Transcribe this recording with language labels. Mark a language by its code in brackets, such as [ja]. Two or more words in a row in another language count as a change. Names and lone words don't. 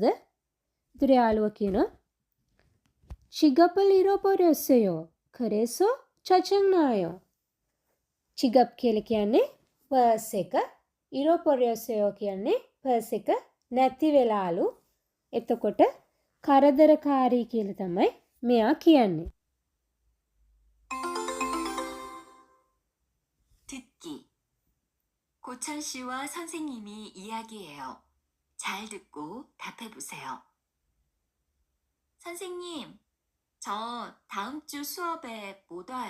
[si] ඉතින් යාළුවා කියනවා [ko] 지갑을 잃어버렸어요 그래서 짜증나요. [si] චිගප් කියලා කියන්නේ පර්ස් එක, ඉරෝපොරෙස්සයෝ කියන්නේ පර්ස් එක නැති වෙලාලු. එතකොට කරදරකාරී කියලා තමයි මෙයා කියන්නේ. [ko] 듣기. 고찬 씨와 선생님이 이야기해요. 잘 듣고 답해 보세요. 선생님, 저 다음 주 수업에 못 와요.